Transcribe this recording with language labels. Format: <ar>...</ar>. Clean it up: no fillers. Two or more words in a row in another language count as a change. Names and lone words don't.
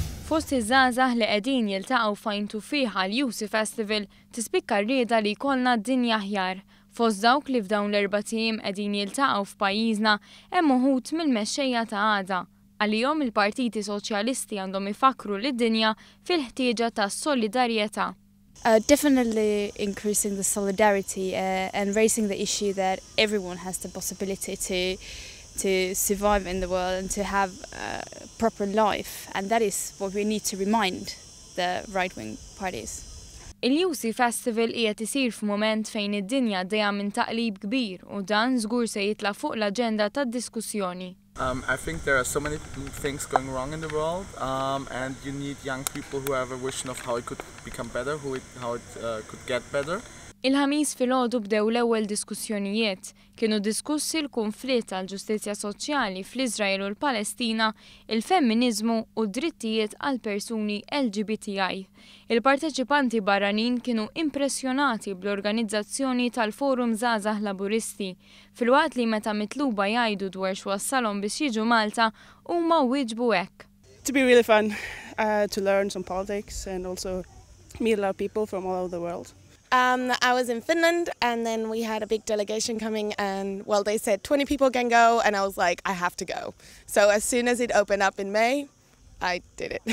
<mt>Fost iż-żgħażagħ li qegħdin jiltaqgħu f'Ajn Tuffieħ għal-Jusi Festival tispikka rrieda li jkollna dinja aħjar. Fost dawk li f'dawn l-4 tiem qegħdin jiltaqgħu f'pajjiżna hemm uħud mill-mexxejja ta' għada. Għalihom il-partiti soċjalisti għandhom ifakru lid-dinja fil-ħtieġa tas-solidarjetà.</mt> <en>Definitely increasing the solidarity and raising the issue that everyone has the possibility to survive in the world and to have a proper life, and that is what we need to remind the right-wing parties.</en> <mt>Il-Jusi Festival qiegħed isir f'mument fejn id-dinja dejja minn taqlib kbir u dan żgur se jitla' fuq l-aġenda tad-diskussjoni.</mt> <en>I think there are so many things going wrong in the world, and you need young people who have a vision of how it could become better, how it could get better.</en> <mt>Il-ħamis filgħodu bdew l-ewwel diskussjonijiet. Kienu diskussi l-konflitt għall-ġustizzja soċjali fl-Iżrael u l-Palestina, il-femminizmu u d-drittijiet għal persuni LGBTI. Il-parteċipanti barranin kienu impressjonati bl-organizzazzjoni tal-Forum Żgħażagħ Laburisti, filwaqt li meta mitluba jgħidu dwar x'wassalhom biex jiġu Malta huma wieġbu hekk.</mt> <en>To be really fun to learn some politics and also meet a lot of people from all over the world. I was in Finland, and then we had a big delegation coming, and well, they said 20 people can go, and I was like, I have to go. So as soon as it opened up in May, I did it.</en>